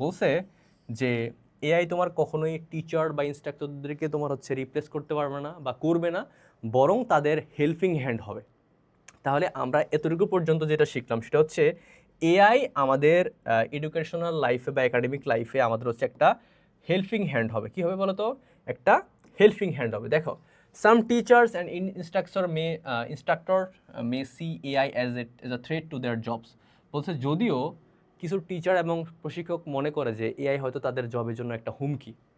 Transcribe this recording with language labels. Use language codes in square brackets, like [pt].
[bn] বলছে যে এআই তোমার কখনোই টিচার বা ইনস্ট্রাক্টরদেরকে তোমার হচ্ছে রিপ্লেস করতে পারবে না বা করবে না, বরং তাদের হেল্পিং হ্যান্ড হবে। তাহলে আমরা এতটুকু পর্যন্ত যেটা শিখলাম সেটা হচ্ছে এআই আমাদের এডুকেশনাল লাইফে বা একাডেমিক লাইফে আমাদের হচ্ছে একটা হেল্পিং হ্যান্ড হবে। কী হবে বলো তো, একটা হেল্পিং হ্যান্ড হবে। দেখো [en] some teachers and instructor may see AI as a threat to their jobs। [bn] বলছে যদিও কিছু টিচার এবং প্রশিক্ষক মনে করে যে এআই হয়তো তাদের জবের জন্য একটা হুমকি।